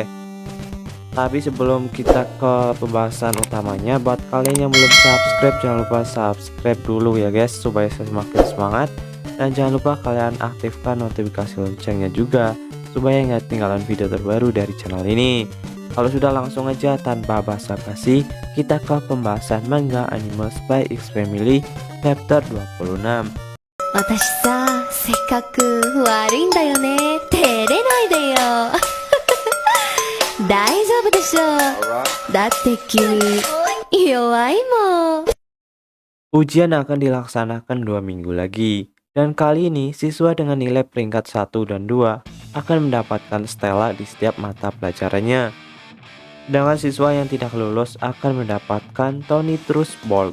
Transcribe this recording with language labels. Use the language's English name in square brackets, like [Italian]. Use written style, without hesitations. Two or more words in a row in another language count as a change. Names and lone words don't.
[Indonesian] Tapi sebelum kita ke pembahasan utamanya, buat kalian yang belum subscribe, jangan lupa subscribe dulu ya guys, supaya saya semakin semangat. Dan jangan lupa kalian aktifkan notifikasi loncengnya juga, supaya nggak ketinggalan video terbaru dari channel ini. Kalau sudah, langsung aja tanpa basa-basi kita ke pembahasan manga anime Spy X Family chapter 26. [Japanese] 私さ、性格悪いんだよね。照れないでよ。大丈夫でしょ。だって君、弱いもん。 [Indonesian] Ujian akan dilaksanakan 2 minggu lagi. Dan kali ini siswa dengan nilai peringkat 1 dan 2 akan mendapatkan stella di setiap mata pelajarannya. Sedangkan siswa yang tidak lulus akan mendapatkan Tony Truss Bolt.